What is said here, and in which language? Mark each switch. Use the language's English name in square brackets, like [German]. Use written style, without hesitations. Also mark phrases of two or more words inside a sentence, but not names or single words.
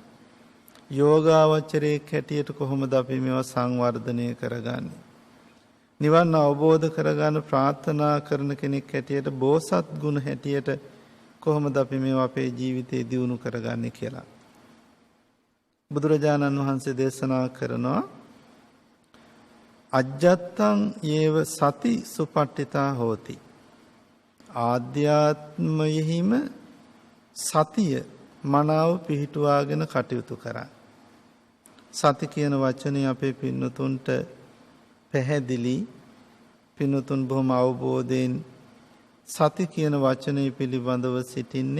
[Sinhala] යෝගාවචරයේ හැටියට කොහොමද අපි මේවා සංවර්ධනය කරගන්නේ? නිවන් අවබෝධ කරගන්න ප්‍රාර්ථනා කරන කෙනෙක් හැටියට බෝසත් ගුණ හැටියට කොහොමද අපි මේවා අපේ ජීවිතේ දියුණු කරගන්නේ කියලා. බුදුරජාණන් වහන්සේ දේශනා කරනවා [Pali] අජ්ජත්තං යේව සති සුපට්ඨිතා හෝති. [Sinhala] ආධ්‍යාත්මයෙහිම සතිය මනාව පිහිටුවාගෙන කටයුතු කරන්න. සති කියන වචනේ අපේ පින්නතුන්ට පැහැදිලි. පින්නතුන් බොහොම අවබෝධයෙන් සති කියන වචනේ පිළිබඳව සිටින්නේ.